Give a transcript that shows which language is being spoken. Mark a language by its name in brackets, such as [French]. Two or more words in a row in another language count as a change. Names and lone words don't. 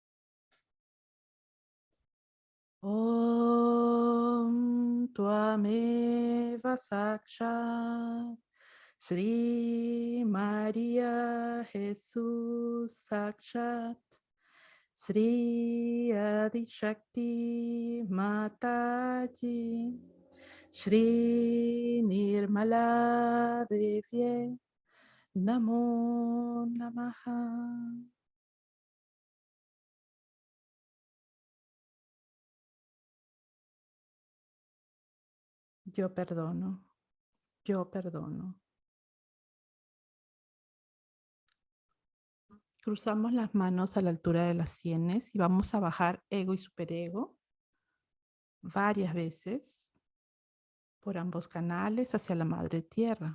[Sanskrit] ॐ त्वमेव साक्षात् श्री María Jesús साक्षात् श्री आदि शक्ति माताजी श्री निर्मला देव्यै नमो नमः. [Spanish] Yo perdono, yo perdono. Cruzamos las manos a la altura de las sienes y vamos a bajar ego y superego varias veces por ambos canales hacia la madre tierra.